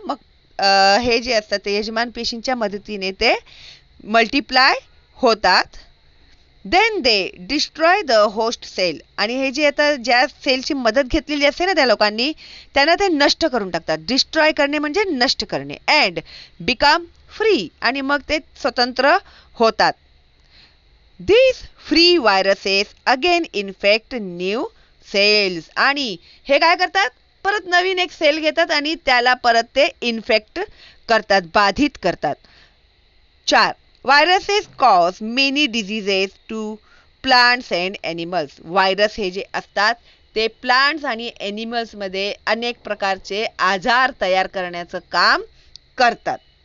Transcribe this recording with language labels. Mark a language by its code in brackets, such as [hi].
[mr] मग हे जे असतात ते यजमान पेशींच्या मदतीने ते मल्टिप्लाय होतात. [en] Then they destroy the host cell. [mr] आणि हे जे आता ज्या सेलची मदत घेतलेली असते ना त्या लोकांनी त्यांना ते नष्ट करून टाकतात. डिस्ट्रॉय करणे म्हणजे नष्ट करणे. [en] And become free. [mr] आणि मग ते स्वतंत्र होतात. [en] This free viruses again infect new cells. [mr] आणि हे काय करतात, परत नवीन एक सेल घेतात आणि त्याला परत ते इन्फेक्ट करतात, बाधित करतात. [en] 4. Viruses cause many diseases to plants and animals. [mr] Virus हे जे असतात ते प्लांट्स आणि ॲनिमल्समध्ये अनेक प्रकारचे आजार तयार करण्याचं काम करतात.